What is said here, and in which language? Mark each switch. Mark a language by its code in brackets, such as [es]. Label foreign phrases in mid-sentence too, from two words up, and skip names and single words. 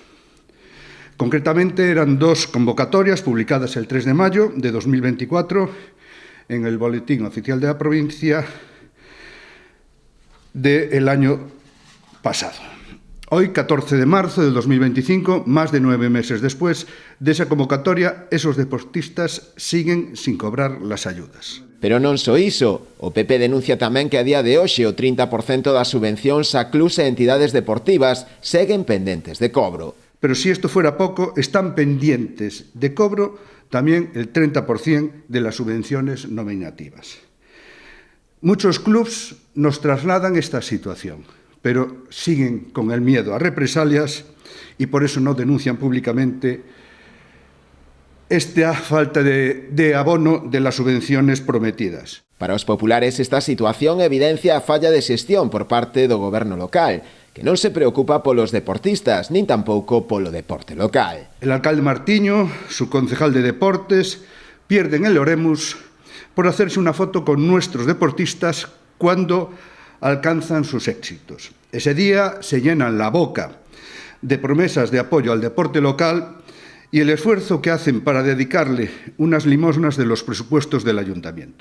[es] Concretamente eran 2 convocatorias publicadas el 3 de mayo de 2024 en el Boletín Oficial de la Provincia del año pasado. Hoy, 14 de marzo de 2025, más de 9 meses después de esa convocatoria, esos deportistas siguen sin cobrar las ayudas. [gl] Pero non só iso, o PP denuncia tamén que a día de hoxe o 30% das subvencións a clubes e entidades deportivas seguen pendentes de cobro. [es] Pero si esto fuera poco, están pendientes de cobro también el 30% de las subvenciones nominativas. Muchos clubes nos trasladan esta situación, pero siguen con el miedo a represalias y por eso no denuncian públicamente esta falta de abono de las subvenciones prometidas. [gl] Para os populares, esta situación evidencia a falla de xestión por parte do goberno local, que non se preocupa polos deportistas, nin tampouco polo deporte local. [es] El alcalde Martiño, su concejal de deportes, pierden el Oremus por hacerse una foto con nuestros deportistas cuando alcanzan sus éxitos. Ese día se llenan la boca de promesas de apoyo al deporte local y el esfuerzo que hacen para dedicarle unas limosnas de los presupuestos del ayuntamiento.